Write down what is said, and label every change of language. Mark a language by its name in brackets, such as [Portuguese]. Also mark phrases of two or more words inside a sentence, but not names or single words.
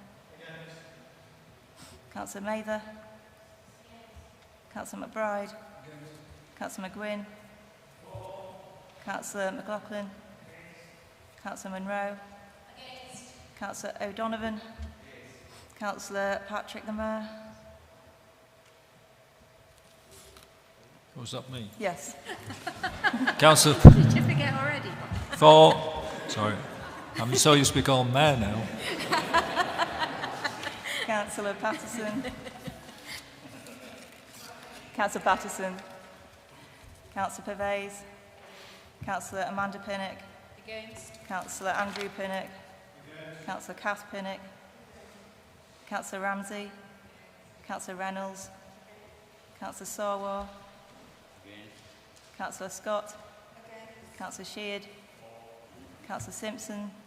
[English] Councillor Mather. Councillor McBride. Councillor McGuinn. Councillor McLaughlin. Councillor Monroe. Councillor O'Donovan. Councillor Patrick the Mayor. Was that me? Yes. Councillor. Did you forget already? Sorry. I'm so used to be called Mayor now. Councillor Patterson. Councillor Patterson. Councillor Pervez. Councillor Amanda Pinnock. Against. Councillor Andrew Pinnock. Councillor Kath Pinnock. Councillor Ramsey. Councillor Reynolds. Councillor Sarwar. Councillor Scott. Councillor Sheard. Councillor Simpson.